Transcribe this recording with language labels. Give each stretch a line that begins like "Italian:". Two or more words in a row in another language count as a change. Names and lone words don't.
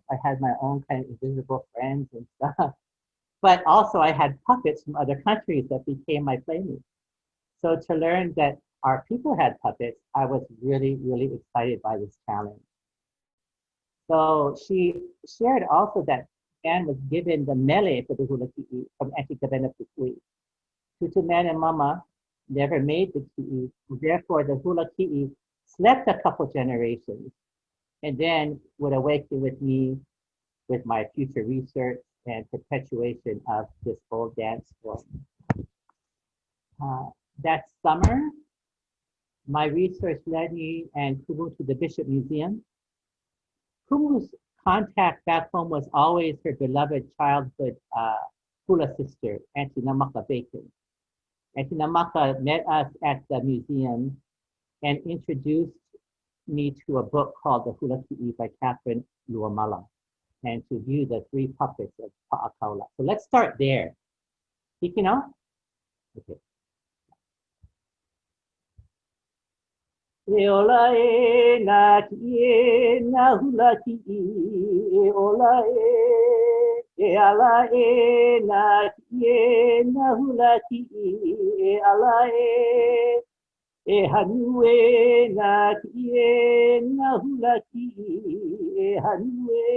English: I had my own kind of invisible friends and stuff. But also I had puppets from other countries that became my playmates. So to learn that our people had puppets, I was really, really excited by this challenge. So she shared also that Anne was given the mele for the
Hawaiian: hula kiʻi
English: from Auntie Kavena Pukui. Tutu Man and Mama never made the kiʻi, therefore the
Hawaiian: hula kiʻi
English: slept a couple generations and then would awaken with me with my future research and perpetuation of this old dance form. That summer, my research led me and Kumu to the Bishop Museum. Kumu's contact back home was always her beloved childhood hula sister, Auntie Namaka Bacon. Auntie Namaka met us at the museum and introduced me to a book called The Hula Kiʻi by Catherine Luamala, and to view the 3 puppets of Pa'akaula. So let's start there. Hikino? Okay.
Hawaiian: E ola e na kiʻi na hula kiʻi, e ola e ala e na kiʻi na hula kiʻi, e ala e hanu e na kiʻi na hula kiʻi, e hanu